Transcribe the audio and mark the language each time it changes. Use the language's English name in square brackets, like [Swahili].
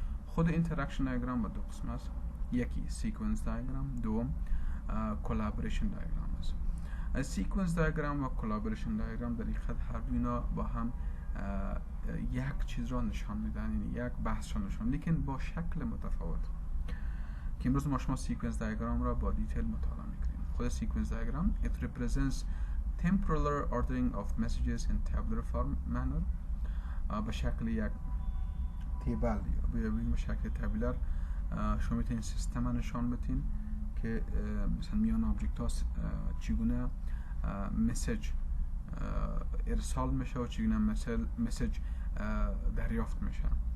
[Persian] خود اینتراکشن دیاگرام با دو قسم است. یکی سیکونس دیاگرام، دوم کلابریشن دیاگرام است. سیکونس دیاگرام و کلابریشن دیاگرام در حقیقت هر دو اینا با هم یک چیز را نشان میدن، یعنی یک بحث را نشان، لیکن با شکل متفاوت. که امروز ما شما سیکونس دیاگرام را با دیتیل مطالعه میکنیم. خود سیکونس دیاگرام [English] it represents temporal ordering of messages in tabular form manner. [Persian] به شکل یک تیبل یا به شکل تابلر شما میتونید سیستم نشان بدین که مثلا میان آبجکت ها چگونه مسیج ارسال میشه و چگونه مسیج دریافت میشه.